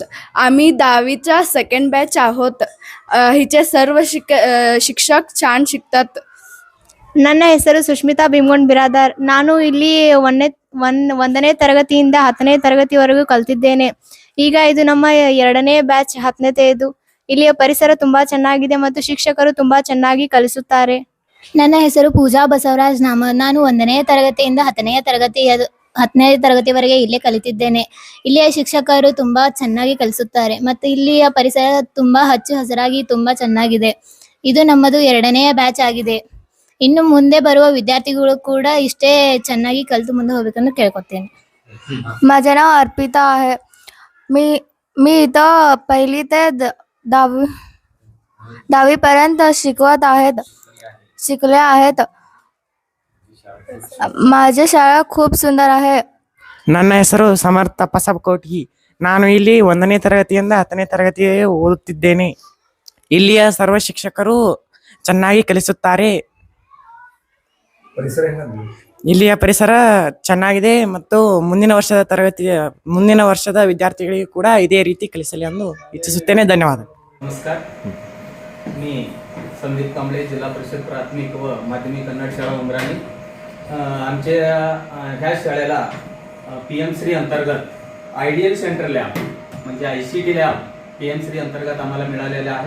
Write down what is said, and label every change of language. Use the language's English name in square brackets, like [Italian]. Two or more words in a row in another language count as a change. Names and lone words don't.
[Marathi] आम्ही 10वीचा सेकंड बॅच आहोत. हिचे सर्व शिक्षक छान शिकतात. [Kannada] ನನ್ನ ಹೆಸರು ಸುಷ್ಮಿತಾ ಭೀಮಗೊಂಡ್ ಬಿರಾದಾರ್. ನಾನು ಇಲ್ಲಿ ಒಂದನೇ ತರಗತಿಯಿಂದ 10ನೇ ತರಗತಿವರೆಗೂ ಕಲಿತಿದ್ದೇನೆ. ಈಗ ಇದು ನಮ್ಮ 2ನೇ ಬ್ಯಾಚ್ 10ನೇದು. ಇಲ್ಲಿಯ ಪರಿಸರ ತುಂಬಾ ಚೆನ್ನಾಗಿದೆ ಮತ್ತು ಶಿಕ್ಷಕರು ತುಂಬಾ ಚೆನ್ನಾಗಿ ಕಲಿಸುತ್ತಾರೆ. ನನ್ನ ಹೆಸರು ಪೂಜಾ ಬಸವರಾಜ್ ನಾಮ. ನಾನು 1ನೇ ತರಗತಿಯಿಂದ 10ನೇ ತರಗತಿವರೆಗೆ ಇಲ್ಲೇ ಕಲಿತಿದ್ದೇನೆ. ಇಲ್ಲಿಯ ಶಿಕ್ಷಕರು ತುಂಬಾ ಚೆನ್ನಾಗಿ ಕಲಿಸುತ್ತಾರೆ ಮತ್ತು ಇಲ್ಲಿಯ ಪರಿಸರ ತುಂಬಾ ಹಚ್ಚು ಹಸಿರಾಗಿ ತುಂಬಾ ಚೆನ್ನಾಗಿದೆ. ಇದು ನಮ್ಮದು 2ನೇ ಬ್ಯಾಚ್ ಆಗಿದೆ. ಇನ್ನು ಮುಂದೆ ಬರುವ ವಿದ್ಯಾರ್ಥಿಗಳು ಕೂಡ ಇಷ್ಟೇ ಚೆನ್ನಾಗಿ ಕಲಿತು ಮುಂದೆ ಹೋಗಬೇಕಂತ ಕೇಳ್ಕೊತೇನೆ. [Marathi] माझे नाव अर्पिता आहे. मी इथं पहिली ते 10वी पर्यंत शिकले आहेत. माझी शाळा खूप सुंदर आहे. [Kannada] ನನ್ನ ಹೆಸರು ಸಮರ್ಥ ಪಸಬಕೋಟಿ. ನಾನು ಇಲ್ಲಿ 1ನೇ ತರಗತಿಯಿಂದ 10ನೇ ತರಗತಿ ಓದುತ್ತಿದ್ದೇನೆ. ಇಲ್ಲಿಯ ಸರ್ವ ಶಿಕ್ಷಕರು ಚೆನ್ನಾಗಿ ಕಲಿಸುತ್ತಾರೆ. ಇಲ್ಲಿಯ ಪರಿಸರ ಚೆನ್ನಾಗಿದೆ ಮತ್ತು ಮುಂದಿನ ವರ್ಷದ ವಿದ್ಯಾರ್ಥಿಗಳಿಗೆ ಕೂಡ ಇದೇ ರೀತಿ ಕಲಿಸಲಿ ಎಂದು ಇಚ್ಛಿಸುತ್ತೇನೆ. ಧನ್ಯವಾದ. [Marathi] नमस्कार, मी संदीप कांबळे, जिल्हा परिषद प्राथमिक व माध्यमिक कन्नड शाळा उमराणी. आमच्या ह्या शाळेला PM श्री अंतर्गत [English] ideal center lab [Marathi] म्हणजे ICT लॅब PM श्री अंतर्गत आम्हाला मिळालेला आहे.